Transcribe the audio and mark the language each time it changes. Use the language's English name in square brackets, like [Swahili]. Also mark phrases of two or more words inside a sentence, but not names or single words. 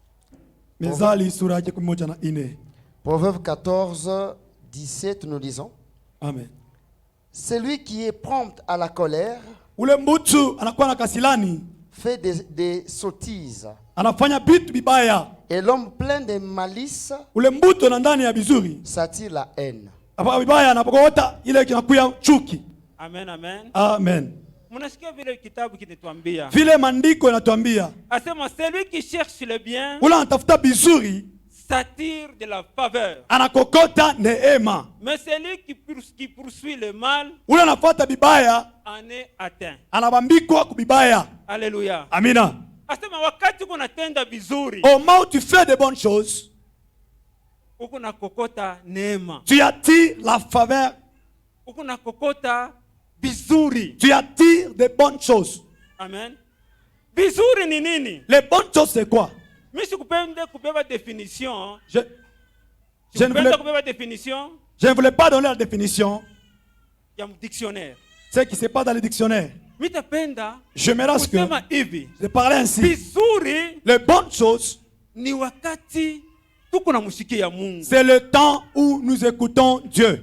[French] Proverbe 14, 17, nous lisons. Amen. Celui qui est prompt à la colère fait des sottises. Et l'homme plein de malice s'attire la haine. Amen, amen. Amen. [Swahili] Mnasikia vile kitabu kinatuambia. Vile maandiko yanatuambia. [French] Asema celui qui cherche le bien s'attire de la faveur. [Swahili] Anakokota neema. [French] Mais celui qui poursuit le mal en est atteint. [Swahili] Anabambikwa kubibaya. [French] Alléluia. [Swahili] Amina. Asema wakati kunatenda vizuri. [French] Au moment où tu fais de bonnes choses, [Swahili] uko nakokota neema. [French] Tu attires la faveur. [Swahili] Uko nakokota vizuri. [French] Tu attires de bonnes choses. [Swahili] Amen. Vizuri ni nini? [French] Les bonnes choses c'est quoi? Je définition. Je ne voulais pas donner la définition. Dictionnaire. Ce qui se passe dans le dictionnaire. Je me rase que je parlais ainsi. Les bonnes choses, c'est le temps où nous écoutons Dieu.